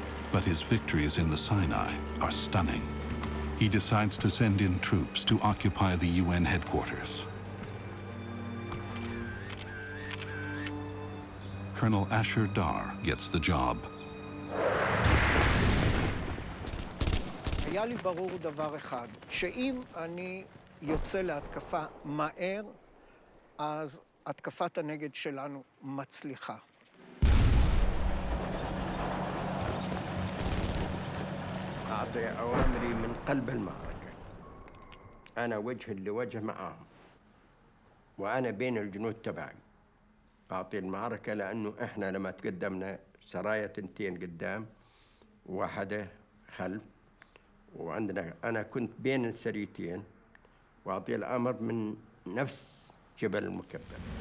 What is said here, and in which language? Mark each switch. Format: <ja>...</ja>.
<en>But his victories in the Sinai are stunning. He decides to send in troops to occupy the UN headquarters. Colonel Asher Dar gets the job.</en> <he>היה לי ברור דבר אחד, שאם אני יוצא להתקפה מהר, אז התקפת הנגד שלנו מצליחה.</he> <ar>أعطي أوامري من قلب المعركة. أنا وجه لوجه معهم، وأنا بين الجنود تبعي. أعطي المعركة لأنه إحنا لما تقدمنا سرايا 2 قدام وواحدة خلف، وعندنا أنا كنت بين السريتين، وأعطي الأمر من نفس جبل المكبر.</ar>